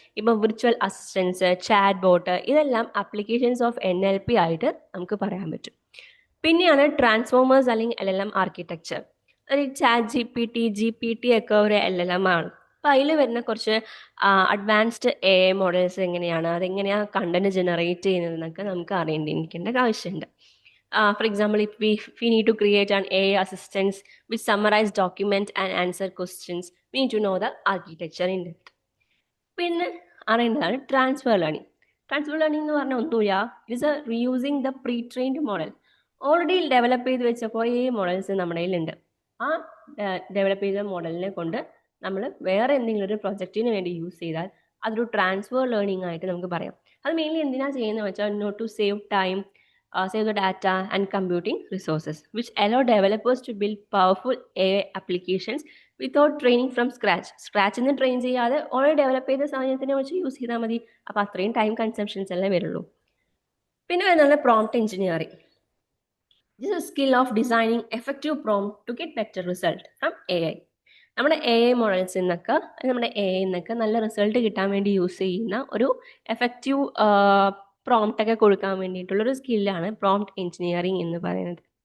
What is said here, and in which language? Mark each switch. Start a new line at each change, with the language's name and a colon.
Malayalam: ഇപ്പം virtual assistance, chat bot, ഇതെല്ലാം applications of NLP ആയിട്ട് നമുക്ക് പറയാൻ പറ്റും. പിന്നെയാണ് ട്രാൻസ്ഫോമേഴ്സ് അല്ലെങ്കിൽ LLM ആർക്കിടെക്ചർ. ചാറ്റ് GPT ഒക്കെ ഒരു LLM ആണ്. അപ്പം അതിൽ വരുന്ന കുറച്ച് അഡ്വാൻസ്ഡ് AI മോഡൽസ് എങ്ങനെയാണ്, അതെങ്ങനെയാണ് കണ്ടന്റ് ജനറേറ്റ് ചെയ്യുന്നതെന്നൊക്കെ നമുക്ക് അറിയേണ്ടിയിരിക്കേണ്ട ആവശ്യമുണ്ട്.
English: For example, if we need to create an AI assistance which summarize document and answer questions, we need to know the architecture in depth.
Malayalam: പിന്നെ അറിയേണ്ടതാണ് ട്രാൻസ്ഫർ ലേണിംഗ്.
English: transfer learning
Malayalam: എന്ന് പറഞ്ഞാൽ ഒന്നുമില്ല,
English: It's a reusing the pre trained model.
Malayalam: Already develop ചെയ്ത് വെച്ച കുറേ models നമ്മുടെ കയ്യിലുണ്ട്. ആ ഡെവലപ്പ് ചെയ്ത മോഡലിനെ കൊണ്ട് നമ്മൾ വേറെ എന്തെങ്കിലും ഒരു പ്രൊജക്റ്റിന് വേണ്ടി യൂസ് ചെയ്താൽ അതൊരു ട്രാൻസ്ഫർ ലേണിംഗ് ആയിട്ട് നമുക്ക് പറയാം. അത് മെയിൻലി എന്തിനാണ് ചെയ്യുന്നത് വെച്ചാൽ
English: Not to save time, save the data and computing resources, which allow developers to build powerful AI applications without training from scratch.
Malayalam: സ്ക്രാച്ചിൽ നിന്ന് ട്രെയിൻ ചെയ്യാതെ ഓൾറെഡി ഡെവലപ്പ് ചെയ്ത സാധനത്തിനെ വെച്ച് യൂസ് ചെയ്താൽ മതി. അപ്പോൾ അത്രയും ടൈം കൺസംഷൻസ് എല്ലാം വരുള്ളൂ. പിന്നെ വരുന്നത് prompt engineering.
English: This is skill of designing effective prompt to get better result from AI.
Malayalam: നമ്മുടെ AI മോഡൽസിൽ നിന്നൊക്കെ നമ്മുടെ AI നിന്നൊക്കെ നല്ല റിസൾട്ട് കിട്ടാൻ വേണ്ടി യൂസ് ചെയ്യുന്ന ഒരു എഫക്റ്റീവ് പ്രോംപ്റ്റ് ഒക്കെ കൊടുക്കാൻ വേണ്ടിയിട്ടുള്ളൊരു സ്കില്ലാണ് പ്രോംപ്റ്റ് എഞ്ചിനീയറിംഗ് എന്ന് പറയുന്നത്.